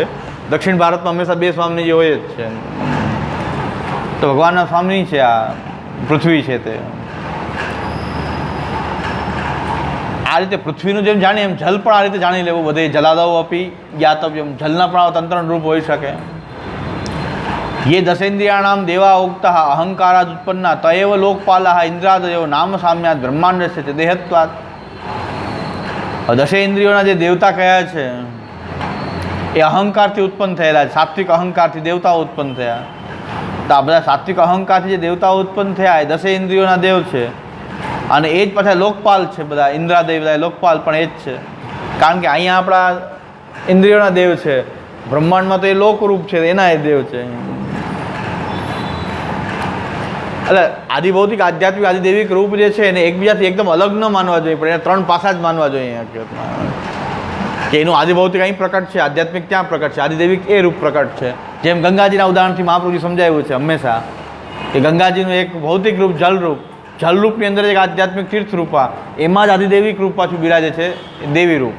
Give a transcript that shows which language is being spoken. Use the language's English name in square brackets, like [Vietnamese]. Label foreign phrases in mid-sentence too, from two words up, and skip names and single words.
[Gujarati] દક્ષિણ ભારતમાં હંમેશા 2 સ્વામીજી હોય જ છે. તો ભગવાનના સ્વામી છે આ પૃથ્વી છે તે. આ રીતે પૃથ્વીનું જેમ જાણીએ એમ જલ પણ આ રીતે જાણી લેવું. બધે [Sanskrit] जलादव् अपि ज्ञातव्यम्, [Gujarati] જલના પણ તંત્રણ રૂપ હોઈ શકે. [Sanskrit] ये दशेन्द्रियाणाम देवा उक्ता अहंकाराद उत्पन्ना तयव लोकपाला इंद्रादयो नाम साम्यात ब्रह्मांड से देहत्वात्। [Gujarati] દશેન્દ્રિયો જે દેવતા કહ્યા છે એ અહંકારથી ઉત્પન્ન થયેલા છે। સાત્વિક અહંકારથી દેવતાઓ ઉત્પન્ન થયા। તો આ બધા સાત્વિક અહંકારથી જે દેવતાઓ ઉત્પન્ન થયા એ દશેન્દ્રિયોના દેવ છે અને એ જ પાછા લોકપાલ છે। બધા ઇંદ્રાદેવ બધા લોકપાલ પણ એ જ છે, કારણ કે અહીંયા આપણા ઇંદ્રિયોના દેવ છે, બ્રહ્માંડમાં તો એ લોકરૂપ છે એના એ દેવ છે। એટલે આદિભૌતિક આધ્યાત્મિક આદિદૈવિક રૂપ જે છે એને એકબીજાથી એકદમ અલગ ન માનવા જોઈએ, પણ એને ત્રણ પાસા જ માનવા જોઈએ હકીકતમાં, કે એનું આદિભૌતિક અહીં પ્રકટ છે, આધ્યાત્મિક ત્યાં પ્રકટ છે, આદિદૈવિક એ રૂપ પ્રકટ છે। જેમ ગંગાજીના ઉદાહરણથી મહાપ્રભુજી સમજાવ્યું છે હંમેશા કે ગંગાજીનું એક ભૌતિક રૂપ જલરૂપ, જલરૂપની અંદર એક આધ્યાત્મિક તીર્થરૂપા, એમાં જ આદિદૈવિક રૂપ પાછું બિરાજે છે દેવી રૂપ।